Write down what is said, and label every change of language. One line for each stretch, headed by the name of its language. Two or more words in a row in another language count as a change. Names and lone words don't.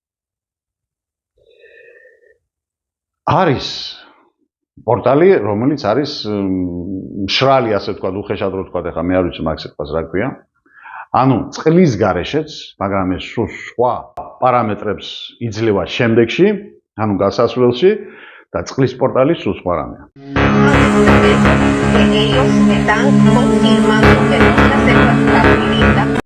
Georgian: არის პორტალი, რომელიც არის მშრალი, ასე ვთქვათ, უხეშად რო ვთქვათ, ახლა მე არ ვიცი მაგ სიტყვას რა ქვია. ანუ წყლის გარეშეც, მაგრამ ეს სხვა პარამეტრებს იძლევა შემდეგში, ანუ გასასვლელში და წყლის პორტალი სულ სხვა რამეა.
Spanish: están confirmando que no se acepta la vivienda.